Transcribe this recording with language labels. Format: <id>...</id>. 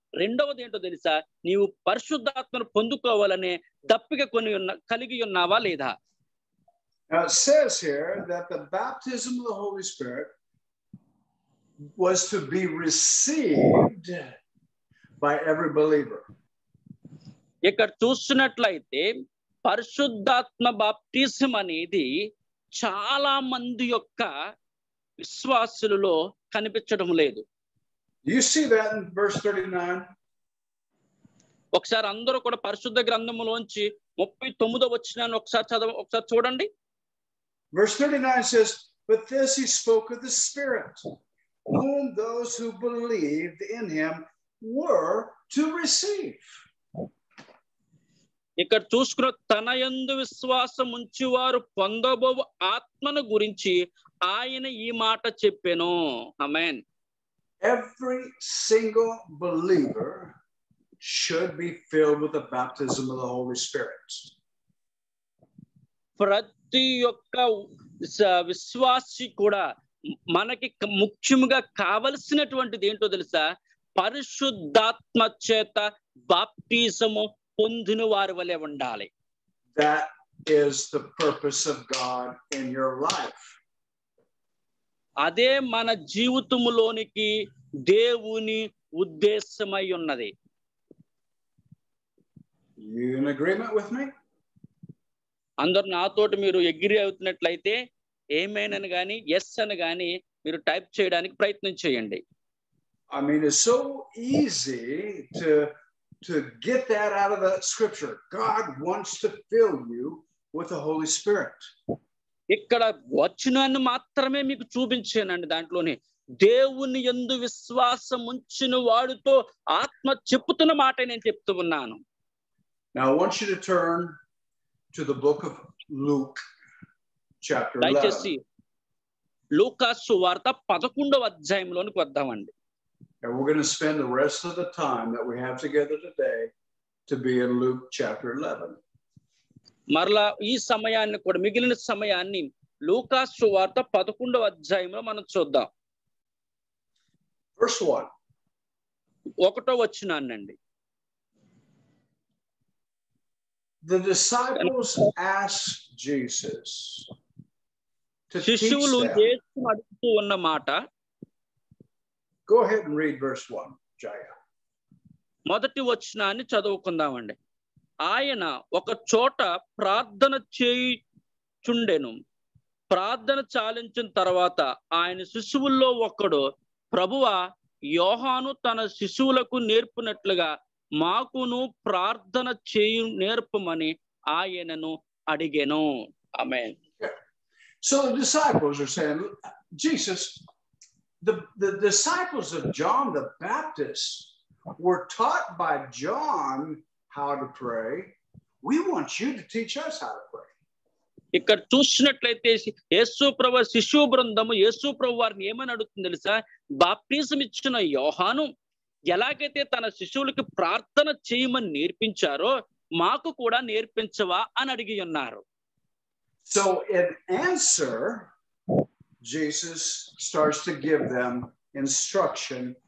<te>రెండవది ఏంటో తెలుసా, నీవు పరిశుద్ధాత్మను పొందుకోవాలనే దప్పిక కలిగి ఉన్నావా లేదా?</te> <en>Now it says here that the baptism of the Holy Spirit was to be received by every believer.</en> <te>ఇక్కడ చూస్తున్నట్లయితే పరిశుద్ధాత్మ బాప్టిజం అనేది చాలా మంది యొక్క విశ్వాసులలో కనిపించడం లేదు.</te> <en>You see that in verse 39?</en> <te>ఒకసారి అందరూ కూడా పరిశుద్ధ గ్రంథములోంచి 39వ వచనాన్ని ఒకసారి చూడండి.</te> <en>Verse 39 says, "But this he spoke of the Spirit, whom those who believed in him were to receive."</en> <te>ఇక్కడ చూసుకున్న తన యందు విశ్వాసం ఉంచువారు పొందబో ఆత్మను గురించి ఆయన ఈ మాట చెప్పెను. ఆమేన్.</te> <en>Every single believer should be filled with the baptism of the Holy Spirit.</en> <te>ప్రతి ఒక్క విశ్వాసి కూడా మనకి ముఖ్యంగా కావలసినటువంటిది ఏంటో తెలుసా, పరిశుద్ధాత్మ చేత బాప్టిజము పొందిన వారి వలె ఉండాలి.</te> <en>That is the purpose of God in your life.</en> <te>అదే మన జీవితములోనికి దేవుని ఉద్దేశమై ఉన్నది.</te> <en>You in agreement with me?</en> <te>అందరు నాతోటి మీరు అగ్రీ అవుతున్నట్లయితే ఏమైనా గాని ఎస్ అని గాని మీరు టైప్ చేయడానికి ప్రయత్నం చేయండి.</te> <en>I mean, it's so easy to get that out of the scripture. God wants to fill you with the Holy Spirit.</en> <te>ఇక్కడ వచనాన్ని మాత్రమే మీకు చూపించానండి. దాంట్లోనే దేవుని యందు విశ్వాసం ఉంచిన వాడితో ఆత్మ చెప్పుతున్న మాట నేను చెప్తూ ఉన్నాను.</te> <en>Now I want you to turn to the book of Luke chapter 11.</en> <te>దయచేసి లూకా సువార్త 11వ అధ్యాయంలోనికి వద్దామండి.</te> <en>And we're going to spend the rest of the time that we have together today to be in Luke chapter 11.</en> <te>మరలా ఈ సమయాన్ని కూడా మిగిలిన సమయాన్ని లూకా సువార్త 11వ అధ్యాయంలో మనం చూద్దాం.</te> <en>Verse 1.</en> <te>1వ వచనాన్నండి.</te> <en>The disciples asked Jesus to teach</en> <te>శిష్యులు</te> <en>them.</en> <te>యేసును అడుగుతూ ఉన్న మాట.</te> <en>Go ahead and read verse 1, Jaya.</en> <te>మొదటి వచనాన్ని చదువుకుందామండి. ఆయన ఒక చోట ప్రార్థన చేయుచుండెను. ప్రార్థన చాలించిన తర్వాత ఆయన శిశువుల్లో ఒకడు, ప్రభువా, యోహాను తన శిశువులకు నేర్పినట్లుగా మాకును ప్రార్థన చేయు నేర్పమని ఆయనను అడిగెను. ఆమేన్.</te> <en>So the disciples are saying, Jesus, the disciples of John the Baptist were taught by John how to pray. We want you to teach us how to pray.</en> <te>ఇక్కడ చూసినట్లయితే యేసు ప్రభు శిశు బృందము యేసు ప్రభు వారిని ఏమని అడుగుతుంది తెలుసా, బాప్టిజం ఇచ్చిన యోహాను ఎలాగైతే తన శిశువులకి ప్రార్థన చేయమని నేర్పించారో మాకు కూడా నేర్పించవా అని అడిగి ఉన్నారు.</te> <en>So in answer, Jesus starts to give them instruction</en>